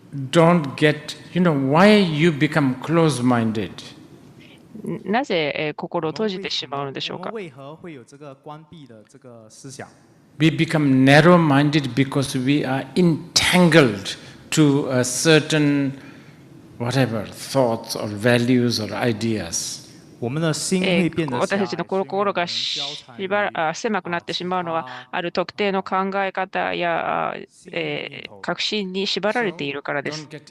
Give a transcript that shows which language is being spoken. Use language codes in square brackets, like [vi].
[en] Don't get, why you become close-minded? [ja] なぜ心を閉じてしまうのでしょうか。 [en] We become narrow-minded because we are entangled to a certain whatever thoughts or values or ideas. [ja] 私たちの心が狭くなってしまうのは、ある特定の考え方や確信に縛られているからです。